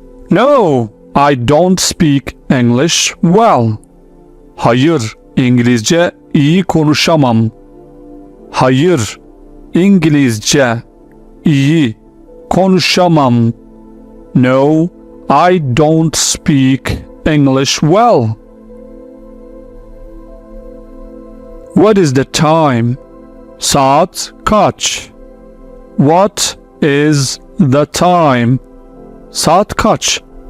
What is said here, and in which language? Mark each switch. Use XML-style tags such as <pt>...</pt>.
<en>No, I don't speak English well.</en> <tr>Hayır, İngilizce iyi konuşamam. Hayır, İngilizce iyi konuşamam.</tr> <en>No, I don't speak English well. What is the time?</en> <tr>Saat kaç?</tr> <en>What is the time?</en> <tr>Saat kaç?</tr>